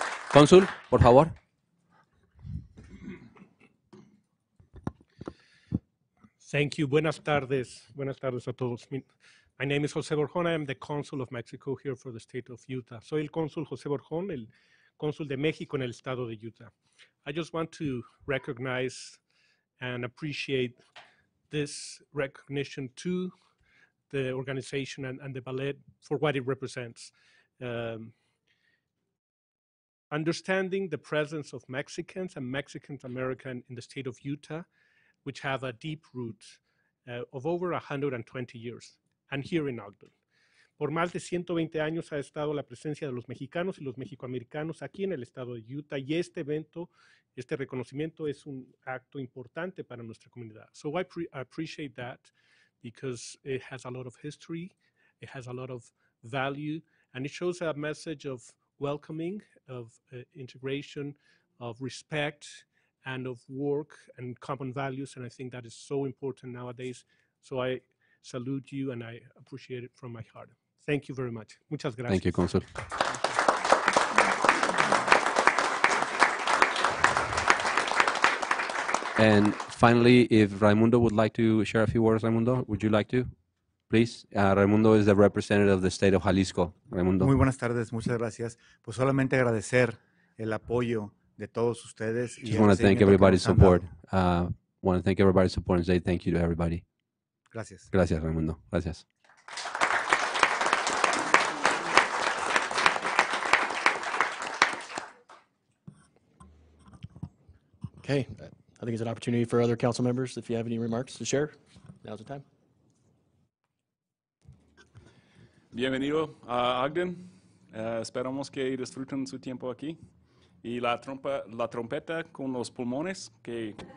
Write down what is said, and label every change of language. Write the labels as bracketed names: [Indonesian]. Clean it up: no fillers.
[Spanish] Cónsul, por favor. [English] Thank you. [Spanish] Buenas tardes. Buenas tardes a todos. [English] My name is José Borjón. I am the Consul of Mexico here for the state of Utah. [Spanish] Soy el Cónsul José Borjón, el Cónsul de México en el estado de Utah. [English] I just want to recognize and appreciate this recognition to the organization and the ballet for what it represents. Understanding the presence of Mexicans and Mexican American in the state of Utah, which have a deep root of over 120 years, and here in Ogden. [Spanish] Por más de 120 años ha estado la presencia de los mexicanos y los mexicoamericanos aquí en el estado de Utah, y este evento, este reconocimiento es un acto importante para nuestra comunidad. [English] So I appreciate that because it has a lot of history, it has a lot of value, and it shows a message of welcoming, of integration, of respect, and of work and common values, and I think that is so important nowadays. So I salute you and I appreciate it from my heart. Thank you very much. [Spanish] Muchas gracias. [English] Thank you, Consul. And finally, if Raimundo would like to share a few words, Raimundo, would you like to? Please. Raimundo is the representative of the state of Jalisco. Raimundo. [Spanish] Muy buenas tardes, muchas gracias. Pues solamente agradecer el apoyo de todos ustedes. [English] Just want to thank everybody's support. Want to thank everybody's support and say thank you to everybody. [Spanish] Gracias. Gracias, Raimundo. Gracias. [English] Okay, I think it's an opportunity for other council members. If you have any remarks to share, now's the time. [Spanish] Bienvenido a Ogden. Esperamos que disfruten su tiempo aquí. Y la trompeta con los pulmones, que...